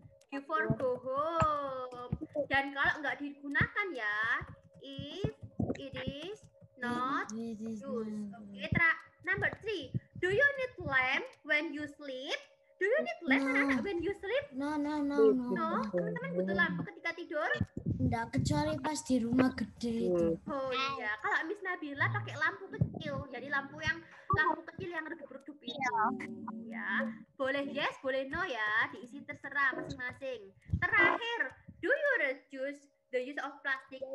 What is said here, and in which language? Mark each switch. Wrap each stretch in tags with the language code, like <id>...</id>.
<en>Before go home.</en> <id>Dan kalau nggak digunakan ya,</id> <en>if it is not used. Oke, number 3. Do you need lamp when you sleep? Do you need lamp</en> <id>anak-anak</id> <en>when you sleep? No. No,</en> <id>teman-teman butuh lampu ketika tidur? Enggak, kecuali pas di rumah gede itu. Oh iya, kalau Miss Nabila pakai lampu kecil, jadi lampu kecil yang redup-redup itu. Ya, boleh yes, boleh no ya, diisi terserah masing-masing. Terakhir,</id> <en>do you reduce the use of plastic?</en>